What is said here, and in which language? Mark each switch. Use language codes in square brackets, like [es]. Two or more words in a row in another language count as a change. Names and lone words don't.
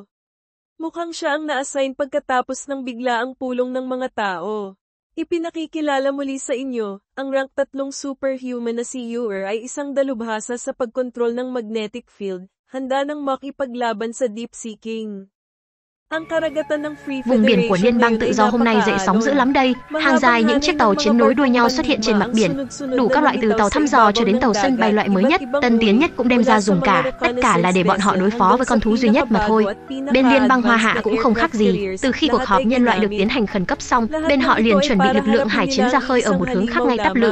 [tl] Mukhang siya ang na-assign pagkatapos ng biglaang pulong ng mga tao. Ipinakikilala muli sa inyo, ang [en] rank 3 superhuman [tl] na si Ur ay isang dalubhasa sa pagkontrol ng [en] magnetic field, [tl] handa nang makipaglaban sa Deep Sea King. [vi] Vùng biển của Liên bang Tự do hôm nay dậy sóng dữ lắm đây, hàng dài những chiếc tàu chiến nối đuôi nhau xuất hiện trên mặt biển, đủ các loại từ tàu thăm dò cho đến tàu sân bay loại mới nhất, tân tiến nhất cũng đem ra dùng cả, tất cả là để bọn họ đối phó với con thú duy nhất mà thôi. Bên Liên bang Hoa Hạ cũng không khác gì, từ khi cuộc họp nhân loại được tiến hành khẩn cấp xong, bên họ liền chuẩn bị lực lượng hải chiến ra khơi ở một hướng khác ngay Táp Lự.